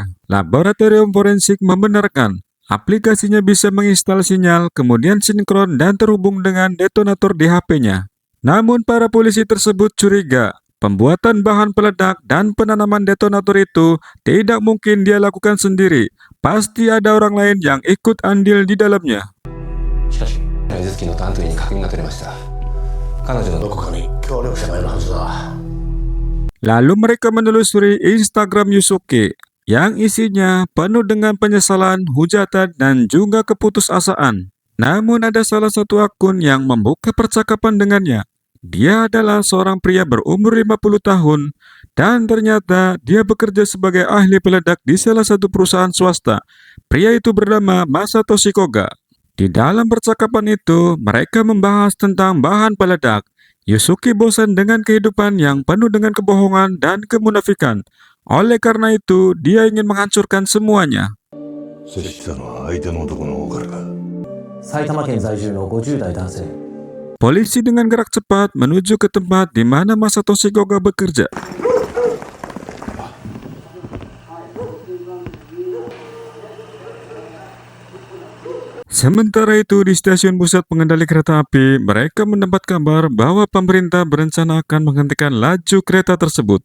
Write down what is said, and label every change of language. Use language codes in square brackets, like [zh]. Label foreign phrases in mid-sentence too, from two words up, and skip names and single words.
[id] Laboratorium forensik membenarkan aplikasinya bisa menginstal sinyal, kemudian sinkron dan terhubung dengan detonator di HP-nya. Namun para polisi tersebut curiga, pembuatan bahan peledak dan penanaman detonator itu tidak mungkin dia lakukan sendiri. Pasti ada orang lain yang ikut andil di dalamnya. [ja] しかし水月の担当に確認が取れました。彼女のどこかに協力者がいるはずだ。 [id] Lalu mereka menelusuri Instagram Yusuke yang isinya penuh dengan penyesalan, hujatan, dan juga keputusasaan. Namun ada salah satu akun yang membuka percakapan dengannya. Dia adalah seorang pria berumur 50 tahun dan ternyata dia bekerja sebagai ahli peledak di salah satu perusahaan swasta. Pria itu bernama Masatoshi Koga. Di dalam percakapan itu, mereka membahas tentang bahan peledak. Yusuke bosan dengan kehidupan yang penuh dengan kebohongan dan kemunafikan. Oleh karena itu, dia ingin menghancurkan semuanya. [ja] 接したのは相手の男の方からか。埼玉県在住の50代男性。 [id] Polisi dengan gerak cepat menuju ke tempat di mana Masatoshi Koga bekerja. Sementara itu di stasiun pusat pengendali kereta api, mereka mendapat kabar bahwa pemerintah berencana akan menghentikan laju kereta tersebut.